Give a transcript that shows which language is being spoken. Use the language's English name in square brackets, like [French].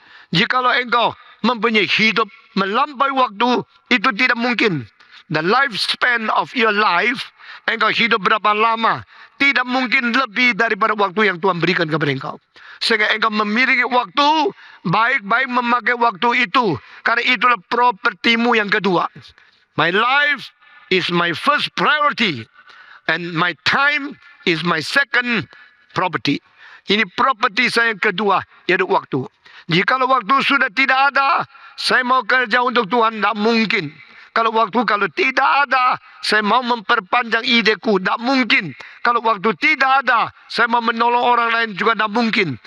[Indonesian] Jikalau engkau mempunyai hidup melampaui waktu, itu tidak mungkin. [English] The lifespan of your life, [Indonesian] engkau hidup berapa lama, tidak mungkin lebih daripada waktu yang Tuhan berikan kepada engkau. Sehingga engkau memiliki waktu, baik-baik memakai waktu itu. Karena itulah propertimu yang kedua. [English] My life is my first priority. And my time is my second property. [Indonesian] Ini properti saya yang kedua, yaitu waktu. Jikalau waktu sudah tidak ada, saya mau kerja untuk Tuhan, tidak mungkin. Kalau tidak ada, saya mau memperpanjang ideku, tidak mungkin. Kalau waktu tidak ada, saya mau menolong orang lain juga tidak mungkin.